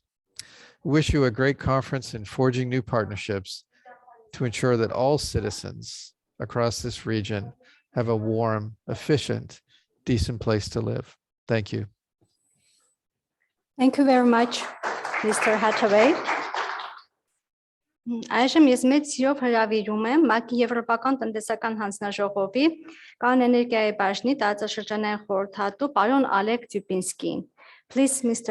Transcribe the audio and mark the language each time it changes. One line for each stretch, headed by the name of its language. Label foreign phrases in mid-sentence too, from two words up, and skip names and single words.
English: We wish you a great conference in forging new partnerships to ensure that all citizens across this region have a warm, efficient, decent place to live. Thank you. Thank you very much, Mr. Hathaway.
Armenian: Այժմ ես մեծ սիրով հրավիրում եմ ՄԱԿ-ի Եվրոպական տնտեսական հանձնաժողովի կանոն էներգիայի բաժնի տարածաշրջանային խորհրդատու պարոն Ալեկ Դյուբինսկին.
English: Please, Mr.